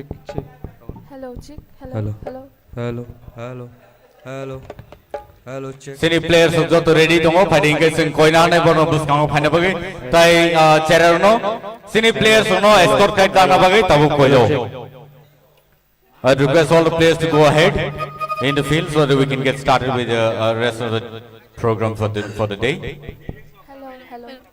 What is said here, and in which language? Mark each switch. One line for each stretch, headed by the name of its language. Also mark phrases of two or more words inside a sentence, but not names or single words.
English: Check. Hello check. Hello. Hello. Hello. Hello. Hello. Hello check.
Kok Borok: Sini players joto ready tongo fighting ke sing koina ne bono buskang phane bagi tai cherer no sini players no escort kai kana bagi tabu koyo
English: I request all the players to go ahead in the field so that we can get started with the rest of the program for the day. Hello. Hello.